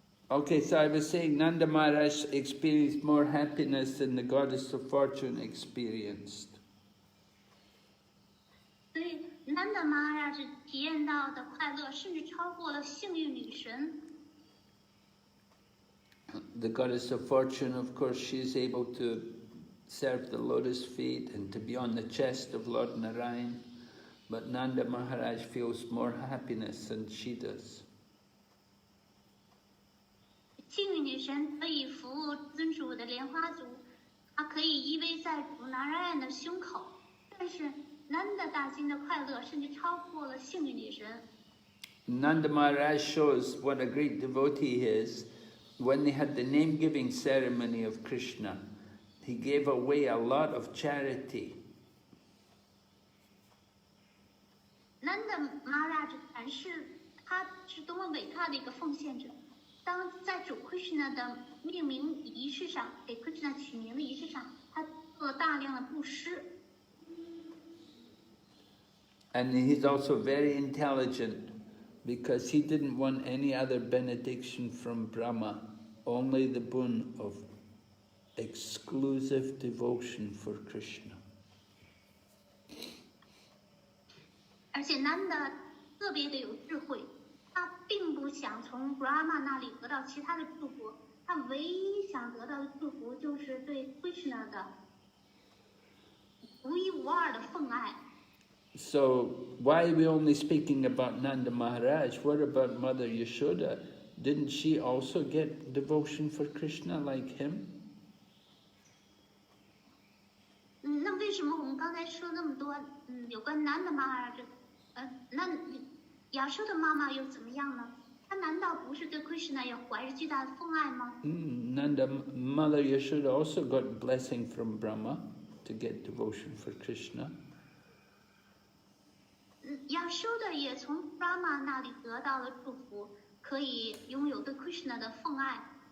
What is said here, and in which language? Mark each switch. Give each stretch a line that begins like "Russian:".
English: Okay, so I was saying Nanda Maharaj experienced more happiness than the goddess of fortune experienced.
Chinese: 所以 Nanda Maharaj 体验到的快乐，甚至超过了幸运女神。
English: The goddess of fortune, of course, she is able to serve the lotus feet and to be on the chest of Lord Narayan, but Nanda Maharaj feels more happiness than she does.
Chinese: 幸运女神可以服务尊主的莲花足，她可以依偎在主 Narayan 的胸口，但是 Nanda 大心的快乐甚至超过了幸运女神。
English: Nanda Maharaj shows what a great devotee he is. When they had the name-giving ceremony of Krishna, he gave away a lot of charity.
Chinese: Nanda Maharaj 展示他是多么伟大的一个奉献者。当在主 Krishna 的命名仪式上，给 Krishna 取名的仪式上，他做了大量的布施。
English: And he's also very intelligent, because he didn't want any other benediction from Brahma, only the boon of exclusive devotion for Krishna.
Chinese: 而且 Nanda 特别的有智慧，他并不想从 Brahma 那里得到其他的祝福，他唯一想得到的祝福就是对 Krishna 的独一无二的奉爱。
English: So, why are we only speaking about Nanda Maharaj? What about Mother Yashoda? Didn't she also get devotion for Krishna like him?
Chinese: 那为什么我们刚才说那么多有关 Nanda Maharaj 那亚修的妈妈又怎么样呢？她难道不是对 Krishna 也怀着巨大的奉爱吗？
English: Nanda, Mother Yashoda also got blessing from Brahma to get devotion for Krishna.
Chinese: 亚修的也从 Brahma 那里得到了祝福，可以拥有对 Krishna 的奉爱。